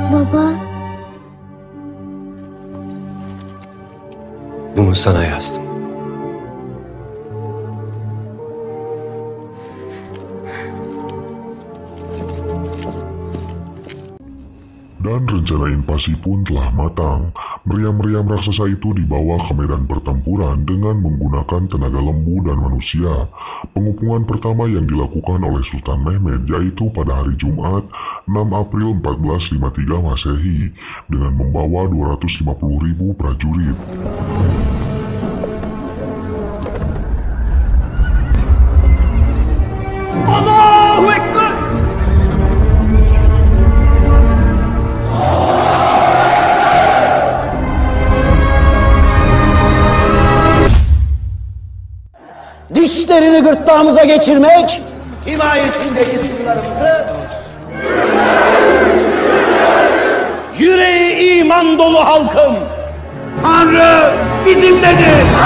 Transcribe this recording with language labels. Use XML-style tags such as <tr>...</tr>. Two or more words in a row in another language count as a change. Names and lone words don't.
<tr>Baba. Bunu sana yazdım.</tr> <id>Dan rencana invasi pun telah matang. Meriam-meriam raksasa itu dibawa ke medan pertempuran dengan menggunakan tenaga lembu dan manusia. Pengepungan pertama yang dilakukan oleh Sultan Mehmed yaitu pada hari Jumat 6 April 1453 Masehi dengan membawa 250.000 prajurit.</id> <tr>Allahu Ekber! Dişlerini gırtlağımıza geçirmek, himayetindeki sınırlarımızı, yüreği iman dolu halkım, Tanrı bizimledir.</tr>